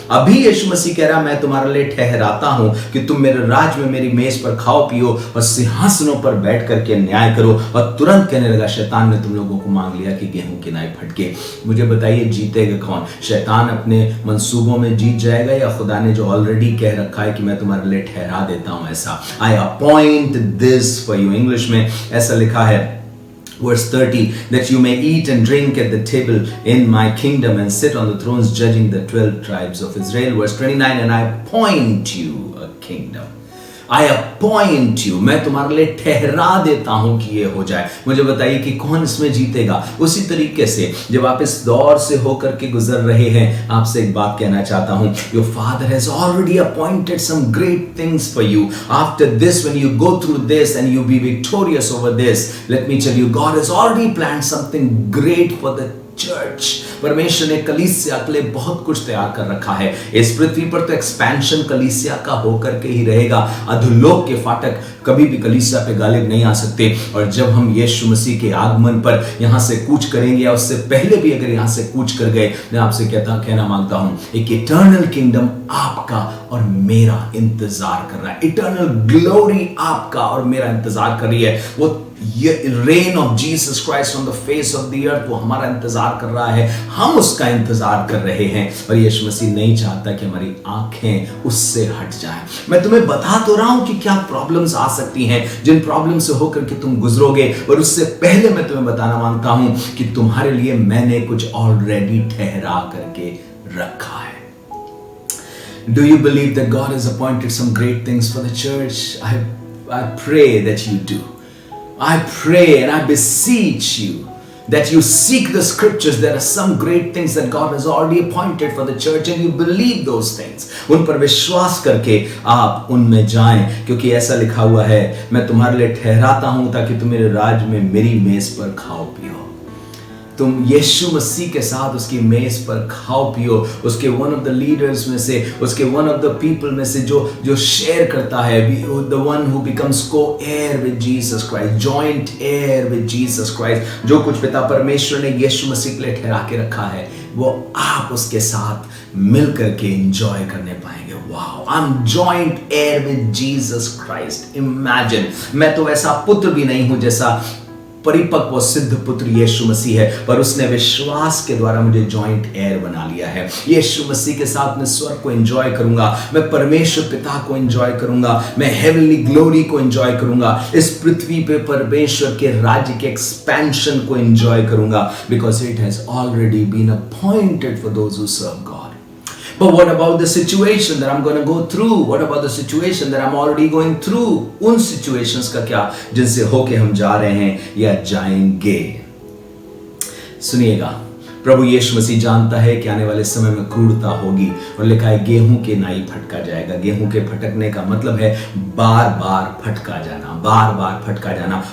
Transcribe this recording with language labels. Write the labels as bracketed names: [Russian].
[Hindi] अभी यीशु मसीह कह रहा, मैं तुम्हारे लिए ठहराता हूं कि तुम मेरे राज में मेरी मेज पर खाओ पियो और सिंहासनों पर बैठ करके न्याय करो. और तुरंत कहने लगा, शैतान ने तुम लोगों को मांग लिया कि गेहूं की नाई फटके. मुझे बताइए, जीतेगा कौन? शैतान अपने मंसूबों में जीत जाएगा, या खुदा ने जो ऑलरेडी कह रखा है कि मैं तुम्हारे लिए ठहरा देता हूं ऐसा, [English] I appoint this for you. [Hindi] English में ऐसा लिखा है, [English] Verse 30, that you may eat and drink at the table in my kingdom and sit on the thrones judging the 12 tribes of Israel. Verse 29, and I appoint you a kingdom. I appoint you, [Hindi] मैं तुम्हारे लिए ठहरा देता हूं कि ये हो जाए. मुझे बताइए कि कौन इसमें जीतेगा. उसी तरीके से जब आप इस दौर से होकर के गुजर रहे हैं, आपसे एक बात कहना चाहता हूं, [English] your father has already appointed some great things for you. After this, when you go through this and you be victorious over this, let me tell you, God has already planned something great for the church. [Hindi] परमेश्वर ने कलीसिया के लिए बहुत कुछ तैयार कर रखा है. इस पृथ्वी पर तो एक्सपेंशन कलीसिया का होकर के ही रहेगा. अधोलोक के फाटक कभी भी कलीसिया पे गालिब नहीं आ सकते. और जब हम यीशु मसीह के आगमन पर यहां से कूच करेंगे, या उससे पहले भी अगर यहां से कूच कर गए, मैं आपसे कहना मांगता हूं, एक इटर्नल किंगडम आपका और मेरा इंतजार कर रहा है. इटर्नल ग्लोरी आपका और मेरा इंतजार कर रही है. वो [English] reign of Jesus Christ on the face of the earth, [Hindi] वो हमारा इंतजार कर रहा है, हम उसका इंतजार कर रहे हैं. और यीशु मसीह नहीं चाहता कि हमारी आंखें उससे हट जाएं. मैं तुम्हें बता तो रहा हूं कि क्या प्रॉब्लम्स आ सकती हैं, जिन प्रॉब्लम से होकर के तुम गुजरोगे. और उससे पहले मैं तुम्हें बताना मांगता हूं कि तुम्हारे लिए मैंने कुछ ऑलरेडी ठहरा करके रखा है. [English] Do you believe that God has appointed some great things for the church? I pray that you do. I pray and I beseech you that you seek the scriptures. There are some great things that God has already appointed for the church and you believe those things. [Hindi] उन पर विश्वास करके आप उनमें जाएं, क्योंकि ऐसा लिखा हुआ है, मैं तुम्हारे लिए ठहराता हूं ताकि तुम मेरे राज में मेरी मेज पर खाओ पियो। तुम यीशु मसीह के साथ उसकी मेज पर खाओ पियो, उसके [English] one of the leaders [Hindi] में से, उसके [English] one of the people [Hindi] में से जो शेयर करता है, [English] The one who becomes coheir with Jesus Christ, joint heir with Jesus Christ. [Hindi] जो कुछ पिता परमेश्वर ने यीशु मसीह के लिए ठहरा के रखा है वो आप उसके साथ मिल करके एंजॉय करने पाएंगे। [English] Wow, I am joint heir with Jesus Christ. [Hindi] Imagine, मैं तो ऐसा पुत्र भी नहीं हूं जैसा परिपक्व सिद्ध पुत्र यीशु मसीह है, पर उसने विश्वास के द्वारा मुझे जॉइंट एयर बना लिया है। यीशु मसीह के साथ मैं स्वर्ग को एंजॉय करूंगा, मैं परमेश्वर पिता को एंजॉय करूंगा, मैं हेवनली ग्लोरी को एंजॉय करूंगा, इस पृथ्वी पे परमेश्वर के राज्य के एक्सपेंशन को एंजॉय करूंगा, [English] Because it has already been appointed for those who serve God. But what about the situation that I'm going to go through? What about the situation that I'm already going through? [Hindi] उन situations का क्या जिनसे होके हम जा रहे हैं या जाएंगे? सुनिएगा, प्रभु यीशु मसीह जानता है कि आने वाले समय में क्रूरता होगी, और लिखा है गेहूं के नाई फटका जाएगा। गेहूं के फटकने का मतलब है बार बार फटका जाना, बार बार फटका जाना।